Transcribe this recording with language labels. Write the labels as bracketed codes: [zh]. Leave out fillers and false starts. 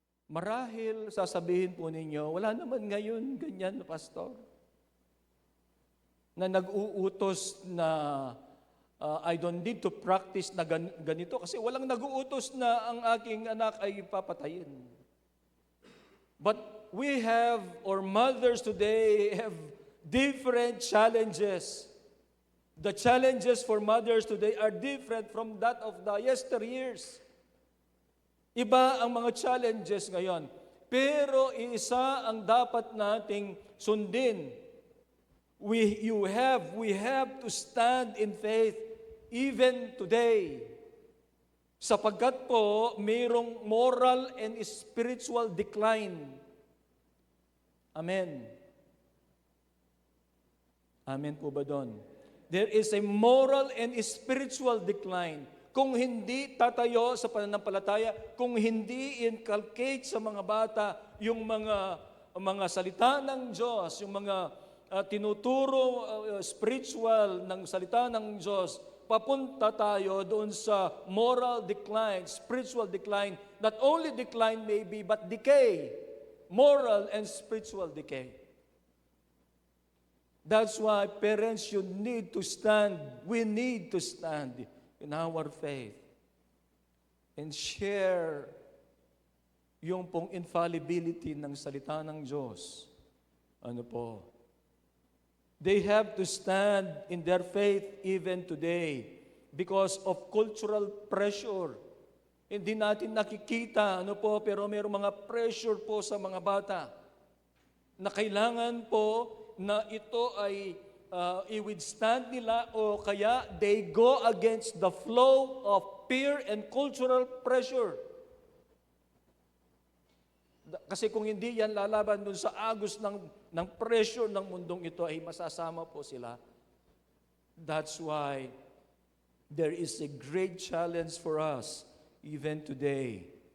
[tl] Marahil, sasabihin po ninyo, wala naman ngayon ganyan, Pastor, na nag-uutos na [en] I don't need to practice [tl] na ganito kasi walang nag-uutos na ang aking anak ay papatayin. [en] But we have, or mothers today have different challenges. The challenges for mothers today are different from that of the yesteryears. [tl] Iba ang mga challenges ngayon. Pero isa ang dapat nating sundin. [en] We have to stand in faith even today. [tl] Sapagkat po, mayroong [en] moral and spiritual decline. Amen. Amen [tl] po ba doon? [en] There is a moral and spiritual decline. [tl] Kung hindi tatayo sa pananampalataya, kung hindi inculcate sa mga bata yung mga salita ng Diyos, yung mga tinuturo spiritual ng salita ng Diyos, papunta tayo doon sa moral decline, spiritual decline. [en] Not only decline maybe, but decay. Moral and spiritual decay. That's why parents, you need to stand. We need to stand in our faith and share [tl] yung pong infallibility ng salita ng Diyos. Ano po? [en] They have to stand in their faith even today because of cultural pressure. [tl] Hindi natin nakikita, ano po, pero mayroong mga pressure po sa mga bata na kailangan po na ito ay i-withstand nila o kaya [en] they go against the flow of peer and cultural pressure. [tl] Kasi kung hindi yan lalaban dun sa agos ng pressure ng mundong ito, ay masasama po sila. [en] That's why there is a great challenge for us even today.